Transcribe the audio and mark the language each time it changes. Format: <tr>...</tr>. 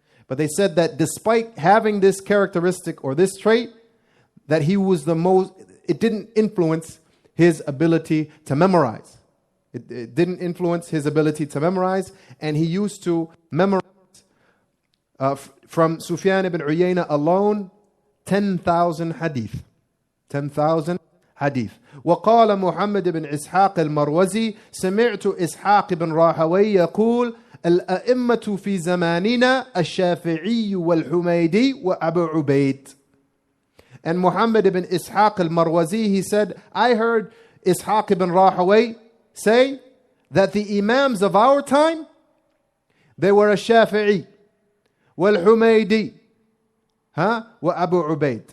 <en>But they said that despite having this characteristic or this trait, that he was it didn't influence his ability to memorize. It didn't influence his ability to memorize, and he used to memorize from Sufyan ibn Uyayna alone 10,000 hadith. 10,000 hadith.</en> <ar>وقال محمد بن إسحاق المروزي سمعت إسحاق بن راهويه يقول الأئمة في زماننا الشافعي والحميدي وأبو عبيد.</ar> <en>And Muhammad ibn Ishaq al-Marwazi, he said, I heard Ishaq ibn Rahawayh say that the Imams of our time, they were a Shafi'i, wal-Humaydee, wa Abu Ubaid.</en>